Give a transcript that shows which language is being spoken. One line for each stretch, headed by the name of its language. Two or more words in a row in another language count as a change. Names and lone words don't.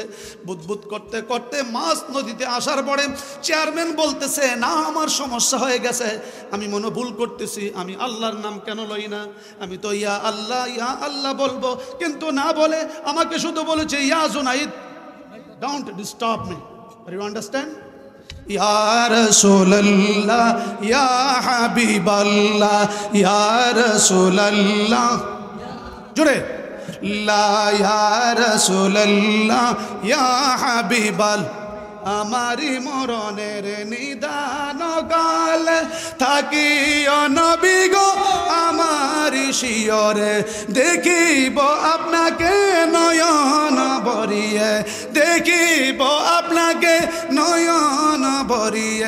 Bangla: বুদবুদ করতে করতে মাছ নদীতে আসার পরে চেয়ারম্যান বলতেছে, না আমার সমস্যা হয়ে গেছে, আমি মনে ভুল করতেছি, আমি আল্লাহর নাম কেন লই না? আমি তো
Arabic: يا الله
Bangla: বলবো, কিন্তু না বলে আমাকে শুধু বলেছে ইয়া জুনাইদ,
English: don't disturb me. You understand?
Arabic: يا رسول الله، يا حبيب الله، يا رسول الله. Jure. لا يا رسول الله، يا حبيب الله.
Bangla: আমারি মরণের নিদান কালে থাকিও নবী গো আমারি শিয়রে, দেখিব আপনাকে নয়ন ভরিয়ে, দেখিব আপনাকে নয়ন ভরিয়ে।